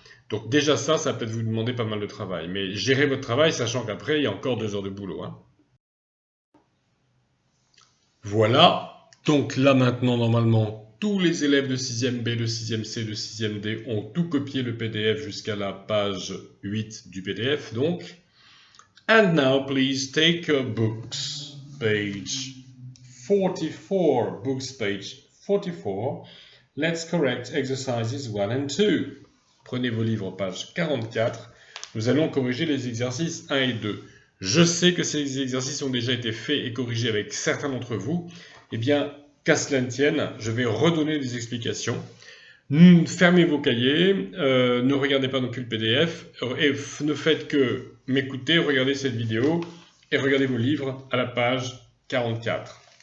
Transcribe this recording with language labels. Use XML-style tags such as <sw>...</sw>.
<fr>Donc déjà ça va peut-être vous demander pas mal de travail. Mais gérez votre travail, sachant qu'après, il y a encore 2 heures de boulot. Voilà. Donc là, maintenant, normalement, tous les élèves de 6e B, de 6e C, de 6e D ont tout copié le PDF jusqu'à la page 8 du PDF, donc.</fr> <en>And now, please take your books, page 44, books page 44. Let's correct exercises 1 and 2.</en> <fr>Prenez vos livres, page 44. Nous allons corriger les exercices 1 et 2. Je sais que ces exercices ont déjà été faits et corrigés avec certains d'entre vous. Eh bien, qu'à cela ne tienne, je vais redonner des explications. Fermez vos cahiers, ne regardez pas non plus le PDF, et ne faites que m'écouter, regardez cette vidéo, et regardez vos livres à la page 44.</fr>